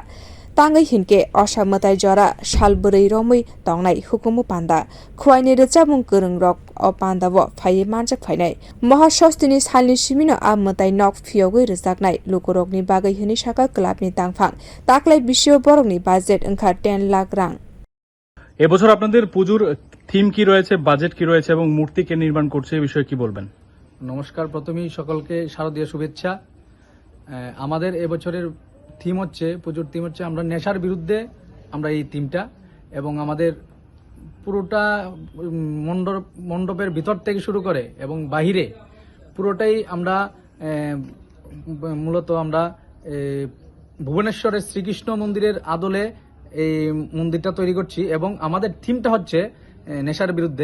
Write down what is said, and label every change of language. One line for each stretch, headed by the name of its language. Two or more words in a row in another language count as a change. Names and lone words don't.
Kok Borok: Tangai hinke OSA mwtai jora salburei romui tongnai hukumu panda khwaini rwchabung kwrung rok o pandabo phai manjak phainai mahasostini salni simino a mwtai nok phiogoi rwjaknai lukurokni bagai hini saka clubni tangphang taklai bisio borokni budget wngkha 10 lakh rang।
Bangla: এবছর আপনাদের পুজোর থিম কি রয়েছে, বাজেট কি রয়েছে এবং মূর্তি কে নির্মাণ করছে এই বিষয়ে কি বলবেন? নমস্কার, প্রথমেই সকলকে শারদীয় শুভেচ্ছা। আমাদের এবছরের থিম হচ্ছে, পুজোর থিম হচ্ছে আমরা নেশার বিরুদ্ধে, আমরা এই থিমটা, এবং আমাদের পুরোটা মণ্ডপের ভিতর থেকে শুরু করে এবং বাহিরে পুরোটাই আমরা মূলত আমরা ভুবনেশ্বরের শ্রীকৃষ্ণ মন্দিরের আদলে এই মন্দিরটা তৈরি করছি এবং আমাদের থিমটা হচ্ছে নেশার বিরুদ্ধে।